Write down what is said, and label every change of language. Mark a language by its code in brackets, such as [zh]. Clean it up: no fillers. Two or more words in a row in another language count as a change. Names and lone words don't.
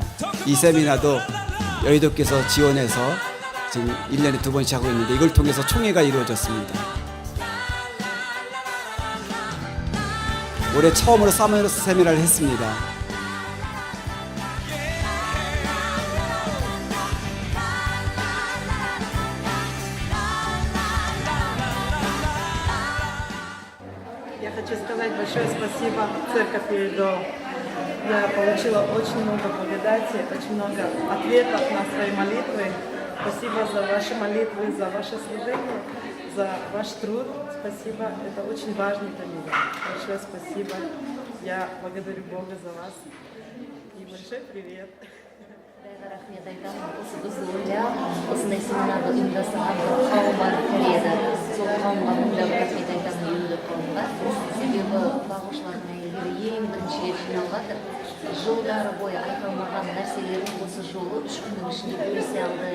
[ko] 이 세미나도 여의도께서 지원해서 지금 1년에 2번씩 하고 있는데 이걸 통해서 총회가 이루어졌습니다. 올해 처음으로 사모예로 세미나를 했습니다. [ru] Я хочу сказать большое спасибо Церковь Передо. Я получила очень много благодати, очень много ответов на свои молитвы. Спасибо за ваши молитвы, за ваше служение, за ваш труд. Спасибо, это очень важно для меня. Большое спасибо. Я благодарю Бога за вас. И большой привет. [kk] Рахмет айтамын, осы бізді ойлап, осындай семинарды ұйымдастырған бір қауым бар Кореяда. Сол қауымға мыңдап рахмет айтамын, елді қауымға. Себебі бағушылардың әйелдері ең бірінші рет жиналып жатыр. Жылдары бойы айтылмаған нәрселерін осы жолы 3 күннің ішінде бөлісе алды.